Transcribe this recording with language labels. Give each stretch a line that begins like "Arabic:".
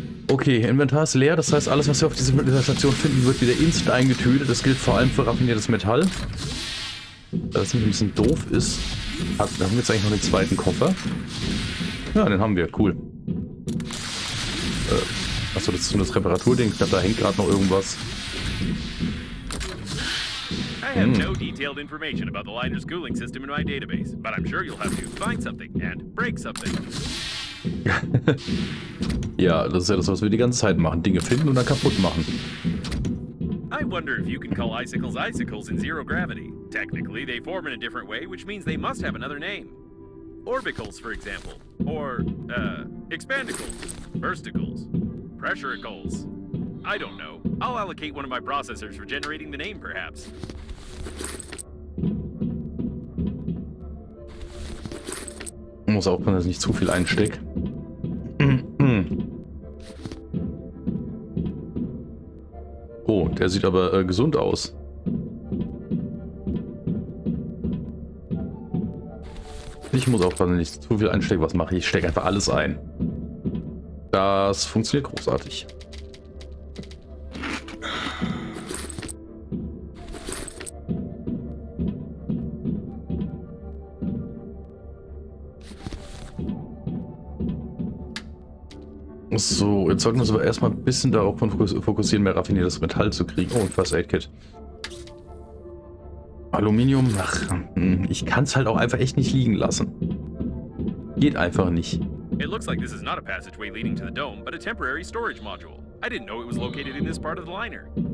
German: Okay, Inventar ist leer, das heißt, alles, was wir auf dieser Station finden, wird wieder instant eingetütet. Das gilt vor allem für raffiniertes Metall. Das ein bisschen doof ist. Da haben wir jetzt eigentlich noch den zweiten Koffer. Ja, den haben wir. Cool. Achso, das ist so das Reparaturding. Ich glaube, da hängt gerade noch irgendwas.
English: I have no detailed information about the liner's cooling system in my database, but I'm sure you'll have to find something and break something.
German: Ja, das ist ja das, was wir die ganze Zeit machen. Dinge finden und dann kaputt machen.
English: I wonder if you can call icicles icicles in zero gravity. Technically, they form in a different way, which means they must have another name. Orbicles, for example. Or, expandicles, bursticles, pressuricles. I don't know. I'll allocate one of my processors for generating the name, perhaps.
German: Muss aufpassen, dass ich nicht zu viel einstecke. Oh, der sieht aber gesund aus. Ich muss aufpassen, dass ich nicht zu viel einstecke. Was mache ich? Ich stecke einfach alles ein. Das funktioniert großartig. So, jetzt sollten wir uns aber erstmal ein bisschen darauf fokussieren, mehr raffiniertes Metall zu kriegen. Oh, ein First Aid Kit. Aluminium, ach, ich kann es halt auch einfach echt nicht liegen lassen. Geht einfach nicht.
English: It looks like this is not a passageway leading to the dome, but a temporary storage module. I didn't know it was located in this part of the liner.